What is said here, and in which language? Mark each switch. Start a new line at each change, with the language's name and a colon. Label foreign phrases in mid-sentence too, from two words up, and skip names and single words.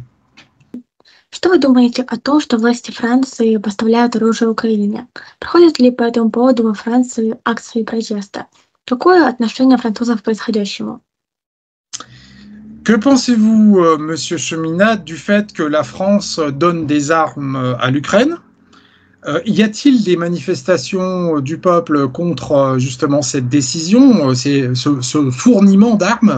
Russian: Что вы думаете о том, что власти Франции поставляют оружие Украине? Проходят ли по этому поводу во Франции акции протеста? Какое отношение французов к происходящему?
French: Que pensez-vous, Monsieur Cheminade, du fait que la France donne des armes à l'Ukraine? Y a-t-il des manifestations du peuple contre justement cette décision, ce fourniment d'armes?